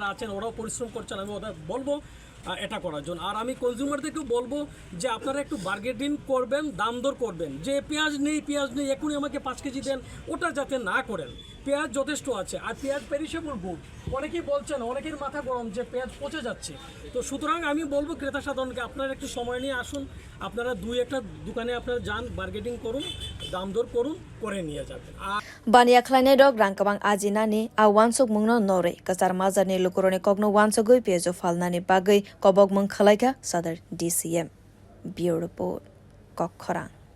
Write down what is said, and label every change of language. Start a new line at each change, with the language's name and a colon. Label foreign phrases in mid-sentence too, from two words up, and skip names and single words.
Bangla: আছেন ওরাও পরিশ্রম করছেন আমি ওদের বলবো এটা করার জন্য আর আমি কনজিউমারদেরকেও বলবো যে আপনারা একটু বার্গেনিং করবেন দাম দর করবেন যে পেঁয়াজ নেই এখনই আমাকে 5 কেজি দেন ওটা যাতে না করেন পেঁয়াজ যথেষ্ট আছে আর পেঁয়াজ
English: perishable good
Bangla: অনেকেই বলছেন অনেকের মাথা গরম যে পেঁয়াজ পচে যাচ্ছে তো সুতরাং আমি বলবো ক্রেতা সাধারণকে আপনারা একটু সময় নিয়ে আসুন আপনারা দুই একটা দোকানে আপনারা যান বার্গেনিং করুন দাম দর করুন করে নিয়ে যাবেন
Kok Borok: bania khlainai rok rang kwbang ajinani a wansuk mungno nore kasar mazarni lukuroni kokno wansugui peyajo phalnani bagui kobok mung khlaika sadar DCM
English: Bureau Report
Kok Borok: Kokkhorang